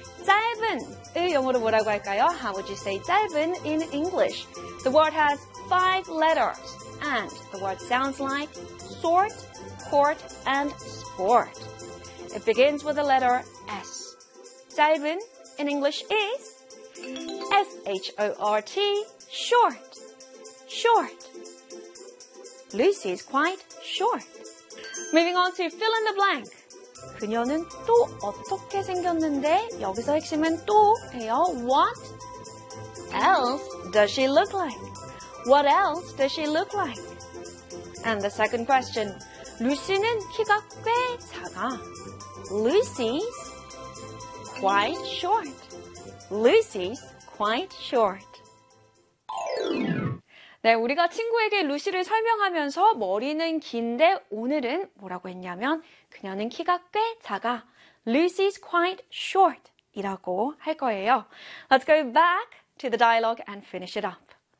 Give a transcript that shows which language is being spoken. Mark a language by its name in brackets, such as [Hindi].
[Korean] 짧은을 영어로 뭐라고 할까요? [English] How would you say 짧은 in English? The word has 5 letters. And the word sounds like sort, court, and sport. It begins with the letter S. 짧은 in English is S-H-O-R-T, short, short. Lucy is quite short. Moving on to fill in the blank. [Korean] 그녀는 또 어떻게 생겼는데? 여기서 핵심은 또예요. [English] What else does she look like? What else does she look like? And the second question. [Korean] 루시는 키가 꽤 작아. [English] Lucy's quite short. Lucy's quite short. [Korean] 네, 우리가 친구에게 루시를 설명하면서 머리는 긴데 오늘은 뭐라고 했냐면 그녀는 키가 꽤 작아. [English] Lucy's quite short. [Korean] 이라고 할 거예요. [English] Let's go back to the dialogue and finish it up.